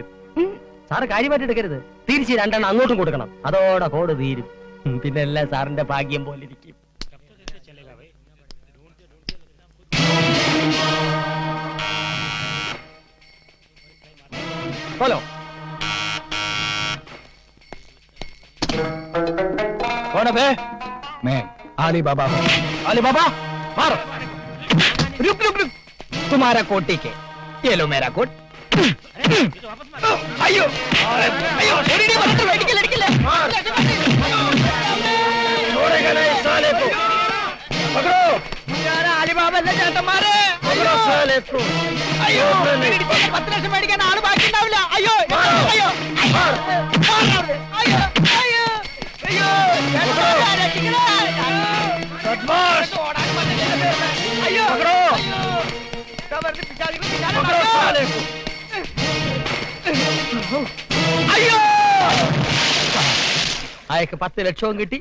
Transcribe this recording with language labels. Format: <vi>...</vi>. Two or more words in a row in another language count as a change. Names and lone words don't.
<ml>സാറ് കാര്യമായിട്ട് എടുക്കരുത്, തിരിച്ച് 2 എണ്ണം അങ്ങോട്ടും കൊടുക്കണം. അതോടെ കോഡ് തീരും. പിന്നെ എല്ലാം സാറിന്റെ ഭാഗ്യം പോലെ ഇരിക്കും. ഹലോ,</ml> <hi>मैं आलीबाबा हूँ। आलीबाबा मारो। रुक रुक रुक, तुम्हारा कोट ठीक है, ये लो मेरा कोट। अयो अयो, छोड़ेगा नहीं साले को। पकड़ो, यार आलीबाबा ने जाता मारे।</hi> <ml>അയ്യോ 10 ലക്ഷം മേടിക്കാൻ ആള് ബാക്കി ഉണ്ടാവില്ല. അയ്യോ അയ്യോ അയ്യോ അയ്യോ അയ്യോ അയ്യോ അയ്യോ അയക്ക് 10 ലക്ഷവും കിട്ടി.</ml>